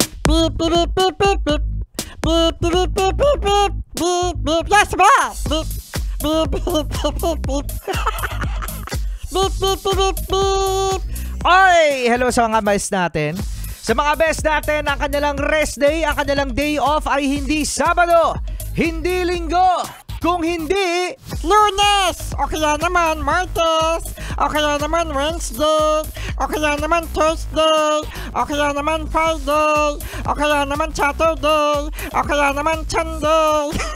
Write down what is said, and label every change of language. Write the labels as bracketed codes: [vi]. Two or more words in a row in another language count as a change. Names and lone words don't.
[en] Beep, beep, beep, beep, beep, beep. Beep, beep, beep, beep, beep, beep, beep. Yes, boss. Beep, beep, beep, beep, beep, beep. Beep, beep, beep, beep, beep. [tl] Oy! Hello sa mga best natin. Sa mga best natin, ang kanilang [en] rest day, [tl] ang kanilang [en] day off [tl] ay hindi Sabado, hindi Linggo, kung hindi Lunes, o kaya naman Martes, o kaya naman Wednesday, o kaya naman Thursday, o kaya naman Friday, o kaya naman Saturday, o kaya naman Sunday.